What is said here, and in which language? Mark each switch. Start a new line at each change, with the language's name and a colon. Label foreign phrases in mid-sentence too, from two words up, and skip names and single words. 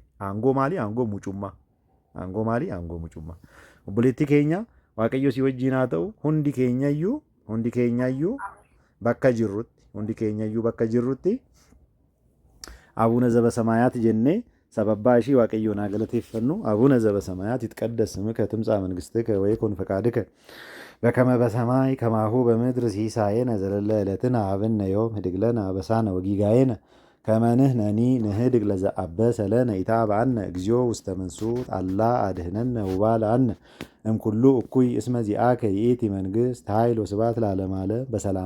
Oromo: Aangoo maali? Aangoo mucummaa. Aangoo maali? Aangoo mucummaa. Obboleettii keenya waaqayyo si wajjin haa ta'u hundi keenyayyuu bakka jirrutti
Geez: አቡነ ዘበሰማያት
Oromo: jennee sababbaa ishii waaqayyoon haa galateeffannu.
Geez: አቡነ ዘበሰማያት ይትቀደስ ስምከ ትምጻእ መንግሥትከ ወይኩን ፈቃድከ በከመ በሰማይ ከማሁ በምድር ሲሳየነ ዘለለ ዕለትነ ሀበነ ዮም ኅድግ ለነ አበሳነ ወጌጋየነ ከመንህነኒ ንህድግ ለዘአበሰ ለነ ኢታብአነ እግዚኦ ውስተ መንሱት አላ አድህነነ ውባልአነ እምኩሉ እኩይ እስመ ዚአከ ይእቲ መንግስት ኃይል ወስብሐት ለዓለመ ዓለም በሰላመ